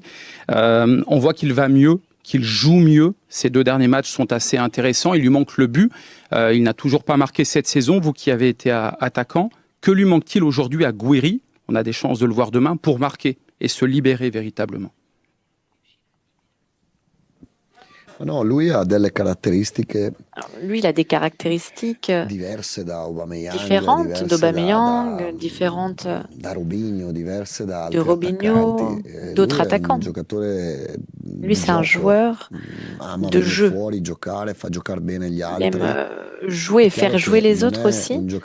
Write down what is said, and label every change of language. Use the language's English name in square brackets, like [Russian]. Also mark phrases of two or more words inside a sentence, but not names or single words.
[French] On voit qu'il va mieux, qu'il joue mieux. Ces 2 derniers matchs sont assez intéressants. Il lui manque le but. Il n'a toujours pas marqué cette saison. Vous qui avez été attaquant, que lui manque-t-il aujourd'hui à Gouiri? On a des chances de le voir demain pour marquer et se libérer véritablement. [Italian] No, lui ha delle caratteristiche. [French] Lui, il a des caractéristiques différentes d'Aubameyang, différentes de Robinho, d'autres attaquants. Lui, c'est un joueur de jeu. Il aime jouer et faire jouer les autres aussi.